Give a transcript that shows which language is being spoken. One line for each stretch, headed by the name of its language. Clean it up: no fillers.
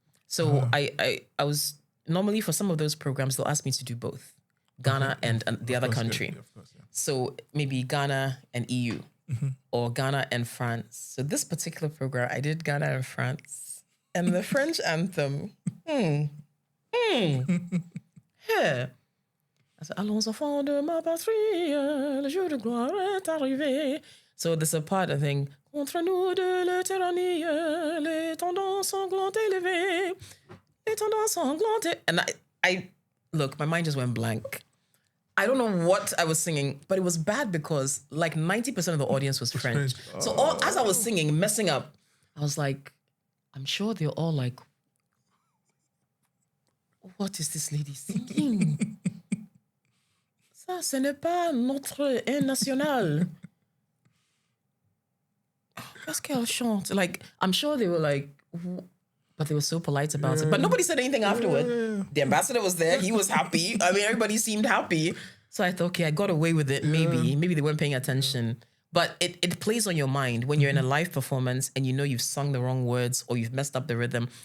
English: So I was normally for some of those programs, they'll ask me to do both Ghana and the other country. Yeah, of course, yeah. So maybe Ghana and EU or Ghana and France. So this particular program, I did Ghana and France and the French anthem. Yeah. I said,
French: allons enfants de ma patrie, le jour de gloire est arrivé.
English: So there's a part, I think,
French: contre nous de la tyrannie, les tendances sanglantes élevées, les tendances sanglantes.
English: And I look, my mind just went blank. I don't know what I was singing, but it was bad because like 90% of the audience was French. So as I was singing, messing up, I was like, I'm sure they're all like, what is this lady singing?
French: Ça, ce n'est pas notre hymne national. Qu'est-ce qu'elle chante?
English: Like, I'm sure they were like, but they were so polite about it. But nobody said anything afterward. Yeah. The ambassador was there. He was happy. I mean, everybody seemed happy. So I thought, okay, I got away with it. Maybe they weren't paying attention. But it plays on your mind when you're in a live performance and you know you've sung the wrong words or you've messed up the rhythm.